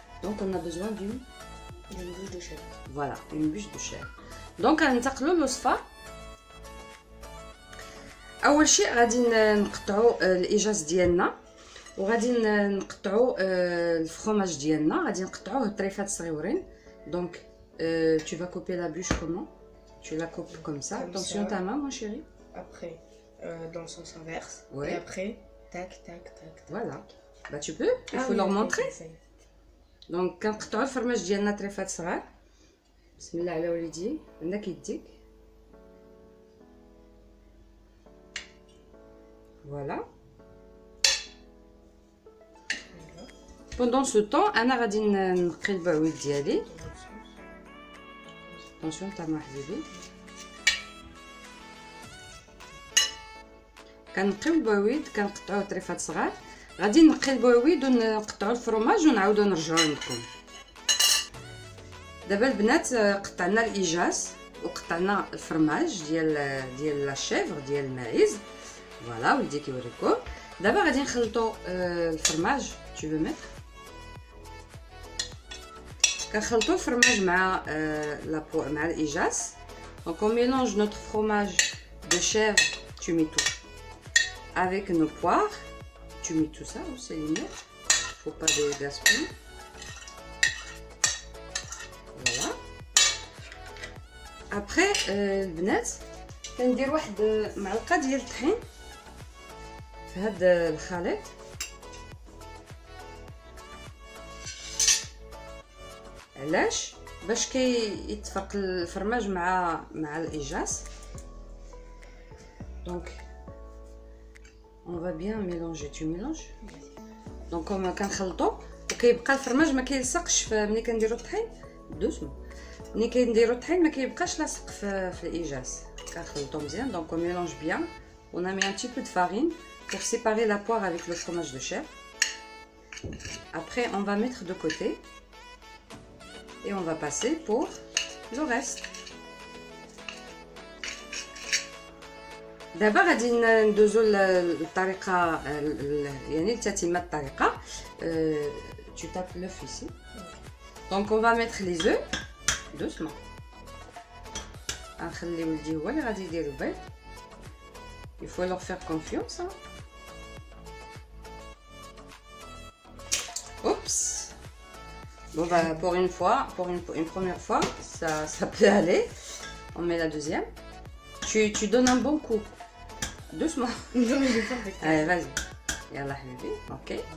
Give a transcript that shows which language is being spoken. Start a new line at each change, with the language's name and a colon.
French: دونك on a besoin d'une bûche de chèvre. Voilà, une bûche de chèvre.
Arabic: دونك غننتقلوا للوصفه. اول شيء غادي نقطعوا الايجاز ديالنا، وغادي نقطعوا الفرماج ديالنا، غادي نقطعوه طريفات صغيورين.
French: دونك tu vas couper la bûche comment? Tu la coupes comme ça. Attention ta main mon chéri. Après dans le sens inverse. Ouais. Et après tac tac tac. Voilà. Bah tu peux, il faut leur montrer.
Arabic: Donc كنقطعوا الفرماج ديالنا طريفات صغار. بسم الله على وليدي، عندك يديك.
French: Voilà. Pendant ce temps
Arabic: انا غادي نقي البعويد ديالي.
French: Attention ta main حبيبي.
Arabic: كنقيو البعويد، كنقطعوه طريفات صغار. غادي نقي البعويد ونقطعوا الفرماج ونعاودو نرجعوا لكم. دابا البنات قطعنا الايجاز وقطعنا الفرماج ديال لا شيفر ديال الماعز. فوالا ولدي كيوريكم. دابا غادي نخلطوا الفرماج.
French: tu veux mettre
Arabic: كنخلطوا الفرماج مع مع الايجاز.
French: donc on mélange notre fromage de chèvre, tu mets tout avec nos poires, tu mets tout ça aussi les mettre, faut pas de gaspiller. Voilà.
Arabic: Après البنات كندير واحد معلقه ديال الطحين في هذا الخليط. علاش؟ باش كيتفرق الفرماج مع الايجاز.
French: donc on va bien mélanger. tu mélanges.
Arabic: donc كنخلطوا وكيبقى الفرماج ما كيلصقش ملي كنديروا الطحين. دوسمون ملي كنديروا الطحين ما كيبقاش لاصق في الايجاز. كنخلطوا مزيان.
French: donc on mélange bien On a mis un petit peu de farine pour séparer la poire avec le fromage de chèvre. Après, on va mettre de côté. Et on va passer pour le reste.
Arabic: دابا غادي ندوزو للطريقه يعني لتتمه الطريقه.
French: Tu tapes l'œuf ici. Donc on va mettre les œufs doucement.
Arabic: غنخلي ولدي هو اللي غادي يدير البيض.
French: Il faut leur faire confiance. Hein. Oups. Bon bah pour une fois, pour une première fois, ça peut aller. On met la deuxième. Tu donnes un bon coup. Doucement. Allez, vas-y.
Arabic: Yallah habibi.
French: Ok.